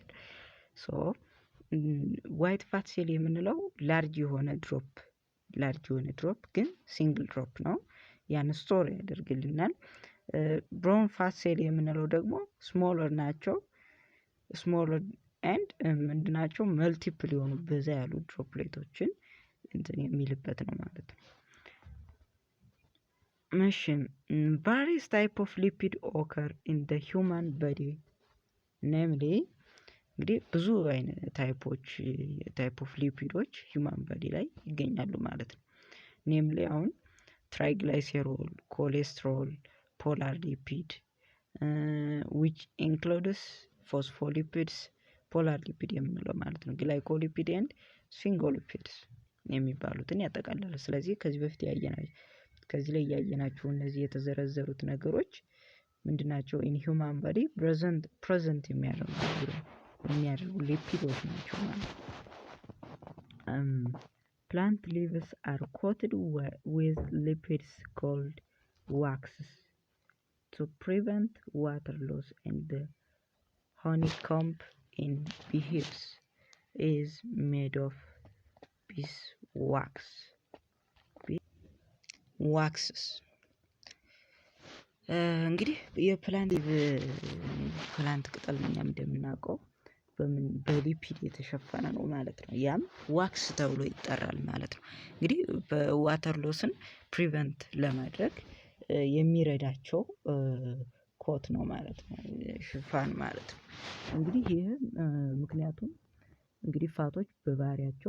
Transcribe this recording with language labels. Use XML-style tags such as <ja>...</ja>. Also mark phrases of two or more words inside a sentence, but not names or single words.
<am>So</am> <en>white fat cell</en> <am>የምንለው ላርጅ የሆነ ድሮፕ ግን</am> <en>single drop</en> <am>ነው። ያን ስቶር ያደርግልናል።</am> <en>brown fat cell</en> <am>የምንለው ደግሞ ስሞለር ናቸው።</am> <en>smaller and</en> <am>ምንድናቸው መልቲፕል የሆኑ በዛ ያሉ ድሮፕሌቶችን እንትን የሚልበት ነው ማለት ነው።</am> <en>መሽን various type of lipid occur in the human body, namely</en> <am>እንግዲህ ብዙ አይነት</am> <en>type of lipids human body</en> <am>ላይ ይገኛሉ ማለት ነው። ኔምሊ አሁን</am> <en>triglycerol, cholesterol, polar lipid which includes phospholipids፣ polar lipid</en> <am>የምንለው ማለት ነው።</am> <en>glycolipid and sphingolipids</en> <am>የሚባሉትን ያጠቃልላል። ስለዚህ ከዚህ በፊት ከዚህ ላይ ያየናቸው እነዚህ የተዘረዘሩት ነገሮች ምንድናቸው?</am> <en>in human body present</en> <am>የሚያደርጉ ሊፒዶች ናቸው ማለት ነው።</am> <en>plant leaves are coated with lipids called waxes to prevent water loss, and the honeycomb in beehives is made of waxes.</en> <am>እንግዲህ የፕላንት ቅጠል እኛም እንደምናውቀው በሊፒድ የተሸፈነ ነው ማለት ነው። ያም ዋክስ ተብሎ ይጠራል ማለት ነው። እንግዲህ</am> <en>water loss prevent</en> <am>ለማድረግ የሚረዳቸው ኮት ነው ማለት ነው፣ ሽፋን ማለት ነው። እንግዲህ ይህ ምክንያቱም እንግዲህ ፋቶች በባህሪያቸው</am>